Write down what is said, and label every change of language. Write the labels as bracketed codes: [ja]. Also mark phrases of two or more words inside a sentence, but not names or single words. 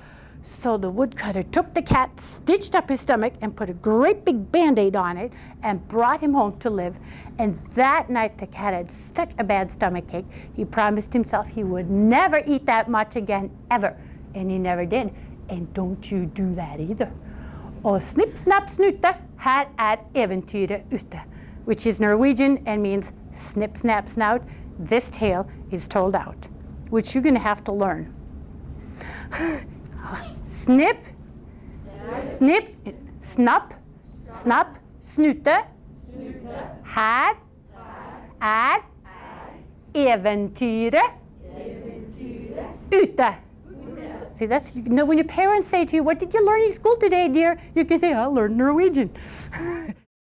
[en] So the woodcutter took the cat, stitched up his stomach, and put a great big Band-Aid on it, and brought him home to live. And that night the cat had such a bad stomachache, he promised himself he would never eat that much again, ever. And he never did. And don't you do that either. [no] Og snipp, snapp, snute, her eventyret ute, [en] which is Norwegian and means snip, snap, snout. This tale is told out, which you're going to have to learn. Snip, snip, [no] snup, snup, snute, her eventyret ute. [en] See, that's, you know, when your parents say to you, "What did you learn in school today, dear?" You can say, "I learned Norwegian."